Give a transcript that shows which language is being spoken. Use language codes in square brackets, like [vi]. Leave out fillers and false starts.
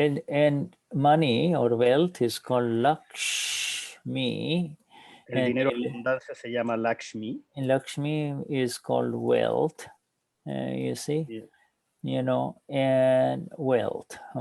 [en] And money or wealth is called Lakshmi. [es] El dinero en abundancia se llama Lakshmi. [en] And Lakshmi is called wealth, you see, you know, and wealth.